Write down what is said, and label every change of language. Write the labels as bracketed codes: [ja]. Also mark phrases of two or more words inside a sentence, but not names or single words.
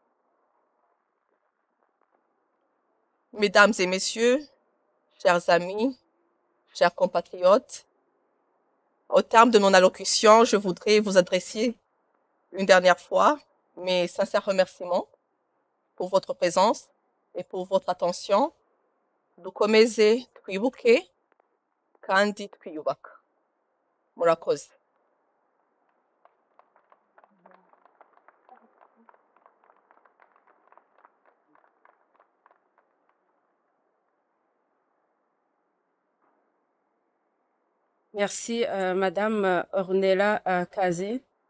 [fr] Mesdames et messieurs, chers amis, chers compatriotes, au terme de mon allocution, je voudrais vous adresser une dernière fois mes sincères remerciements pour votre présence et pour votre attention. [rw] Dukomeze twibuke kandi twiyubaka. Murakoze. [fr] Merci, Madame Ornella Kazé.